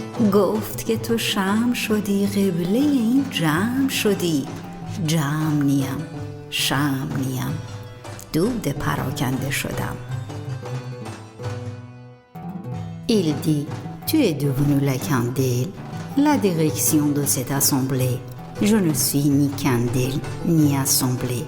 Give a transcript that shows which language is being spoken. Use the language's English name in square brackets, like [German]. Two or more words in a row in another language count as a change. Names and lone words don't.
[Persian] گفت که تو شمع شدی، قبله این جمع شدی. جمع نیم، شمع نیم، دود پراکنده شدم. [French] Il dit, tu es devenu la candelle, la direction de cette assemblée. Je ne suis ni candelle, ni assemblée.